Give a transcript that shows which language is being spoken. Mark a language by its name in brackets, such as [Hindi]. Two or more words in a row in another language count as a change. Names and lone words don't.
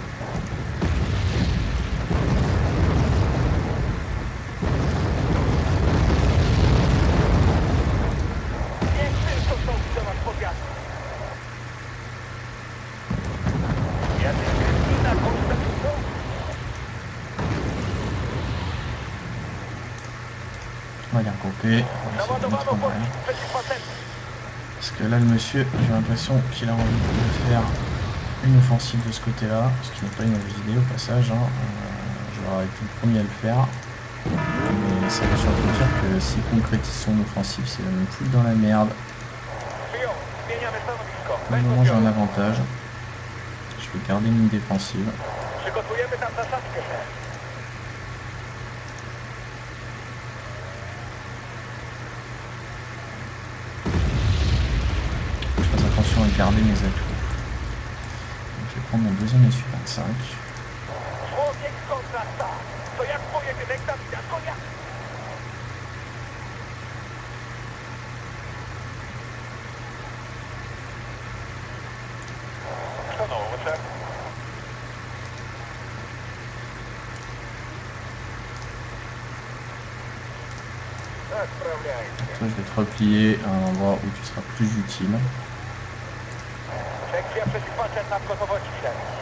[Polish] Niech tylko czołgi do nas podjadą. Jadę na konstrukcję czołgu. [French] On va les regrouper. On va essayer de [Polish] Załadowano [French] mettre en [Polish] pościg [French] arrière. [Polish] przeciwpancerny. [French] Parce que là, le monsieur, j'ai l'impression qu'il a envie de faire une offensive de ce côté-là, ce qui n'est pas une mauvaise idée au passage. Hein. J'aurais été le premier à le faire. Mais ça veut surtout dire que s'il concrétise son offensive, c'est même plus dans la merde. [Polish] Przyjął. Zmieniamy stanowisko. [French] Pour le moment, j'ai un avantage. Je vais garder une ligne défensive. [Polish] Przygotujemy tam zasadzkę, szef. [French] Je fasse attention à garder mes atouts. Donc, je vais prendre mon deuxième SU-25. [Polish] Człowiek kontra star. To jak pojedynek Dawida z Goliatem. Co nowo, szef? Tak, sprawляется. [French] Toi, je vais te replier à un endroit où tu seras plus utile. [Polish] Sekcja przeciwpancerna w gotowości, szef.